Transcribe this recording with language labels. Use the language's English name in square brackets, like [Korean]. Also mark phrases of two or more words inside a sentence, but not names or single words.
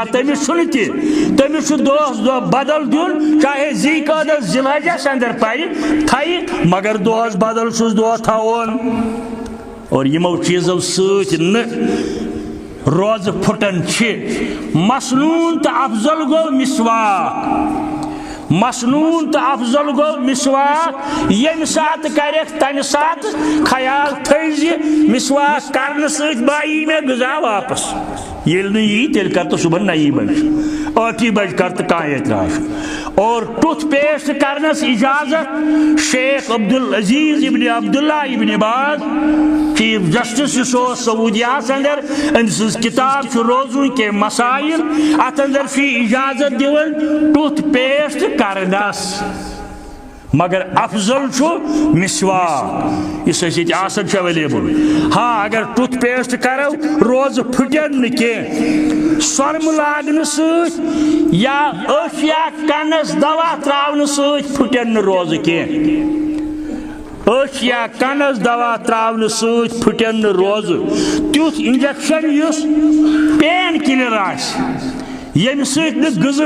[Kashmiri] تٔمِس چھُنہٕ تہِ تٔمِس چھُ دۄہس دۄہ بدل دیُن چاہے ذی قعدس ذی الحجس اندر پرِ تھایہِ مگر دۄہس بدل چھُس دۄہ تھاوُن اور یمو چیزو سۭتۍ نہٕ روزٕ پھُٹان چھِ مسنون تہٕ افضل گوٚو مسواک مسنون تو افضل گو مسواک یم سات کرک تمہ سات خیال تھزِ مسواک کرنے سۭتۍ بائی میں غذا واپس ییٚلہِ نہٕ یی تیٚلہِ کر تو صبح 9 بجے 8 بجے کر تو کانٛہہ اعتراض اور [English] toothpaste [Kashmiri] کرنس اجازت شیخ عبدالعزیز ابن عبداللہ ابن باز [English] chief justice [Kashmiri] یُس اوس سعوٗدیاہس اندر أمۍ سٕنٛز کتاب چھُ روزن کے مسائل اتھ اندر چھُ اجازت دِوان [English] toothpaste [Kashmiri] کرنس مگر افضل چھُ مسواک یُس اَسہِ ییٚتہِ آسان چھُ ایویلیبل ہاں اگر [English] toothpaste [Kashmiri] کرو روزٕ پھٕٹن نہٕ کینٛہہ سۄرمہٕ لاگنہٕ سۭتۍ یا أچھ یا کنس دوا تراونہٕ سۭتۍ پھٕٹن نہٕ روزٕ کینٛہہ أچھ یا کنس دوا تراونہٕ سۭتۍ پھٕٹن نہٕ روزٕ تیُتھ انجیکشن یُس [English] pain killer [Kashmiri] آسہِ ییٚمہِ سۭتۍ نہٕ